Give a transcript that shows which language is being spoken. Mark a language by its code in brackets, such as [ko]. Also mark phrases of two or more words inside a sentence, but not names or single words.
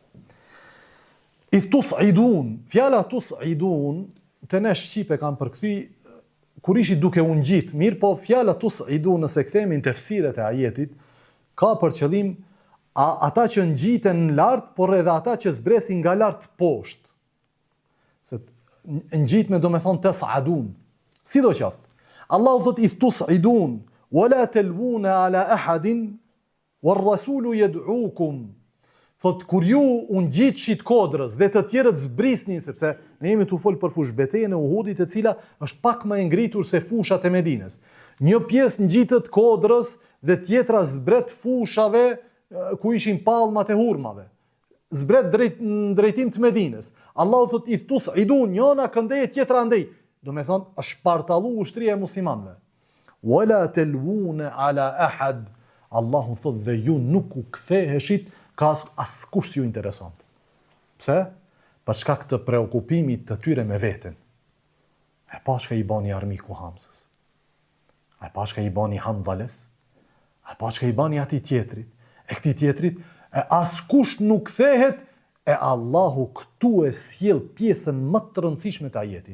[ar] إذ تصعدون, [sq] fjala tus'idun të ne shqipe kanë përkthy kur ishi duke u ngjit, mirë po fjala tus'idun nëse kthehemi në tefsiret e ajetit ka për qëllim ata që ngjiten në lart, por edhe ata që zbresin nga lart poshtë. Se ngjitme do me thonë tas'adun. Sidoqoftë, Allahu thot [ar] إذ تصعدون ولا تلوون على أحد والرسول يدعوكم. [sq] Thot kur ju u ngjitshit kodrës dhe të tjerët zbrisnin, sepse ne jemi tu fol për fush betejën e Uhudit, e cila është pak më e ngritur se fushat e Medinës. Një pjesë ngjitet kodrës dhe tjetra zbret fushave ku ishin pallmat e hurmave. Zbret në drejtim të Medinës. Allahu thot [ar] إذ تصعدون, [sq] njëna këndej tjetra andej. Do me thonë është partallu ushtria e muslimanëve. [ar] ولا تلوون على أحد. [sq] Allahu thot dhe ju nuk u ktheheshit ka askush si ju interesant. Pse? Për shkak të preokupimit të tyre me veten. E pa çka i bani armiku Hamzës. E pa çka i bani Handales. E pa çka i bani atij tjetrit. E këtij tjetrit, e askush nuk kthehet, e Allahu këtu e sjell pjesën më të rëndësishme të ajetit.